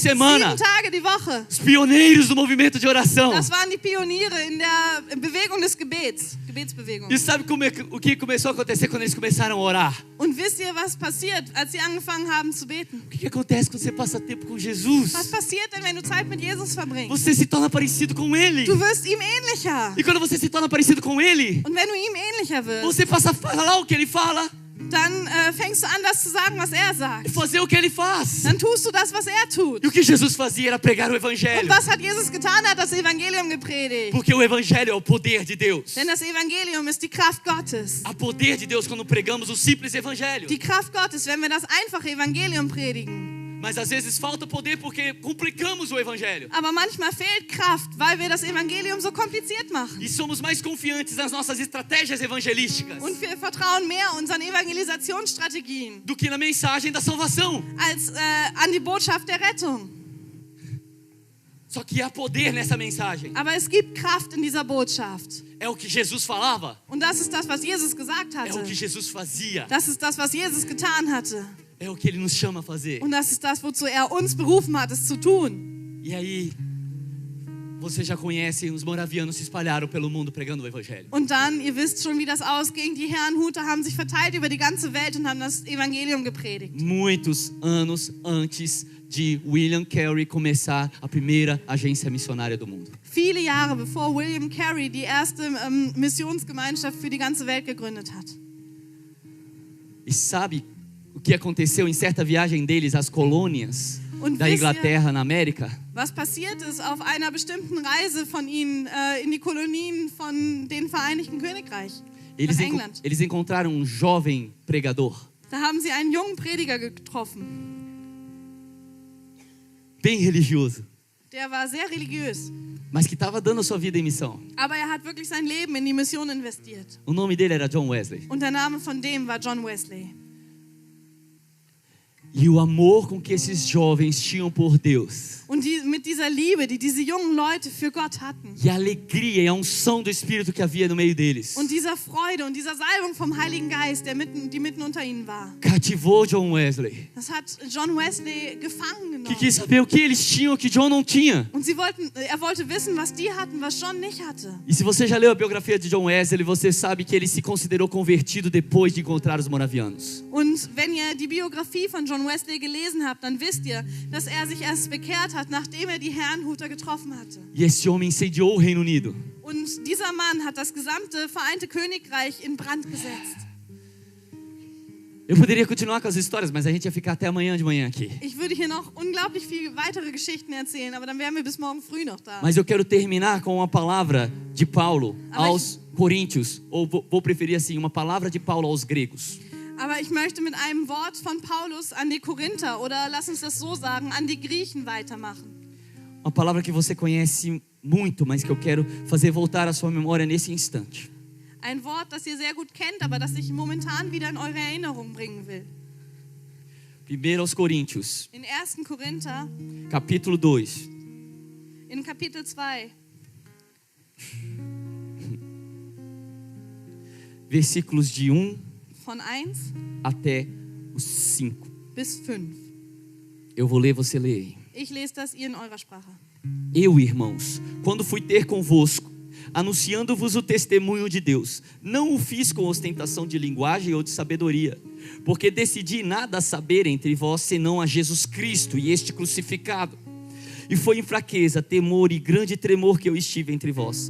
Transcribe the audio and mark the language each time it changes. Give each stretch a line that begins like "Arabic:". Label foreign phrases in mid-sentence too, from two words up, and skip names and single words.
Portuguese: 7 semana.
German: Tage die Woche.
Portuguese: Os pioneiros do movimento de oração.
German: Das waren die Pioniere in der Bewegung des Gebets. Gebetsbewegung.
Portuguese: E sabe o que começou a acontecer quando eles começaram a orar?
German: Und wisst ihr, was passiert, als sie angefangen haben zu beten?
Portuguese: O que acontece quando você passa tempo com Jesus?
German: Was passiert denn, wenn du Zeit mit Jesus verbringst?
Portuguese: Você se torna parecido com Ele.
German: Du wirst ihm ähnlicher.
Portuguese: E quando você se torna parecido com Ele,
German: Und wenn du ihm ähnlicher wirst,
Portuguese: você passa a falar o que Ele fala
German: dann fängst du an, das zu sagen, was er sagt.
Portuguese: e fazer o que Ele faz.
German: Dann tust du das, was er tut.
Portuguese: E o que Jesus fazia era pregar o
German: Und
Portuguese: Evangelho.
German: was hat Jesus getan? Er hat das Evangelium gepredigt.
Portuguese: Porque o Evangelho é o poder de Deus.
German: Denn das Evangelium ist die Kraft Gottes.
Portuguese: Há poder de Deus quando pregamos o simples Evangelho.
German: Die Kraft Gottes, wenn wir das einfache Evangelium predigen.
Portuguese: Mas às vezes falta poder porque complicamos o evangelho.
German: Aber manchmal fehlt Kraft, weil wir das Evangelium so kompliziert machen.
Portuguese: E somos mais confiantes nas nossas estratégias evangelísticas
German: Und wir vertrauen mehr unseren Evangelisationsstrategien
Portuguese: do que na mensagem da salvação.
German: als an die Botschaft der Rettung.
Portuguese: Só que há poder nessa mensagem.
German: Aber es gibt Kraft in dieser Botschaft.
Portuguese: É o que Jesus falava.
German: Und das ist das, was Jesus gesagt
Portuguese: É o
German: hatte.
Portuguese: que Jesus fazia.
German: Das ist das, was Jesus getan hatte.
Portuguese: É o que Ele nos chama a fazer.
German: Und das ist das, wozu er uns berufen hat, es zu tun.
Portuguese: E aí, você já conhece, os moravianos se espalharam pelo mundo pregando o evangelho.
German: Und dann, ihr wisst schon, wie das ausging, die Herrenhuter haben sich verteilt über die ganze Welt und haben das Evangelium gepredigt.
Portuguese: Muitos anos antes de William Carey começar a primeira agência missionária do mundo.
German: Viele Jahre bevor William Carey die erste Missionsgemeinschaft für die ganze Welt gegründet hat.
Portuguese: E sabe o que aconteceu em certa viagem deles às colônias
German: Und
Portuguese: da
German: wisst ihr,
Portuguese: Inglaterra na América?
German: was passiert ist auf einer bestimmten Reise von ihnen in die Kolonien von den Vereinigten Königreich, nach England?
Portuguese: Eles encontraram um jovem pregador,
German: Da haben sie einen jungen Prediger getroffen.
Portuguese: bem religioso,
German: Der war sehr religiös,
Portuguese: mas que estava dando a sua vida em missão.
German: aber er hat wirklich sein Leben in die Mission investiert.
Portuguese: O nome dele era John Wesley.
German: Und der Name von dem war John Wesley.
Portuguese: E o amor com que esses jovens tinham por Deus,
German: Und mit dieser Liebe, die diese jungen Leute für Gott hatten,
Portuguese: e a alegria e a unção do Espírito que havia no meio deles,
German: und dieser Freude und dieser Salbung vom Heiligen Geist, die mitten unter ihnen war,
Portuguese: cativou John Wesley,
German: das hat John Wesley gefangen
Portuguese: que
German: genommen.
Portuguese: quis saber o que eles tinham que John não tinha.
German: Und er wollte wissen, was die hatten, was John nicht hatte.
Portuguese: E se você já leu a biografia de John Wesley, você sabe que ele se considerou convertido depois de encontrar os moravianos.
German: Und wenn ihr die Biografie von John Wesley gelesen habt, dann wisst ihr, dass er sich erst bekehrt hat, nachdem er die Herrenhuter getroffen hatte.
Portuguese: E esse homem incendiou o Reino Unido.
German: Und dieser Mann hat das gesamte Vereinte Königreich in Brand gesetzt.
Portuguese: Eu poderia continuar com as histórias, mas a gente ia ficar até amanhã de manhã aqui.
German: Ich würde hier noch unglaublich viele weitere Geschichten erzählen, aber dann wären wir bis morgen früh noch da.
Portuguese: Mas eu quero terminar com uma palavra de Paulo aos Coríntios, ou vou preferir assim, uma palavra de Paulo aos gregos.
German: Aber ich möchte mit einem Wort von Paulus an die Korinther oder lass uns das so sagen, an die Griechen weitermachen.
Portuguese: Uma palavra que você conhece muito, mas que eu quero fazer voltar à sua memória nesse instante.
German: Ein Wort, das ihr sehr gut kennt, aber das ich momentan wieder in eure Erinnerung bringen will.
Portuguese: 1 aos Coríntios,
German: In 1. Korinther,
Portuguese: capítulo 2.
German: in Kapitel 2,
Portuguese: Versículos de 1
German: von 1
Portuguese: até os 5.
German: bis 5.
Portuguese: Eu vou ler, você lê aí.
German: Ich lese das ihr in eurer Sprache.
Portuguese: Eu, irmãos, quando fui ter convosco, anunciando-vos o testemunho de Deus, não o fiz com ostentação de linguagem ou de sabedoria, porque decidi nada saber entre vós senão a Jesus Cristo e este crucificado. E foi em fraqueza, temor e grande tremor que eu estive entre vós.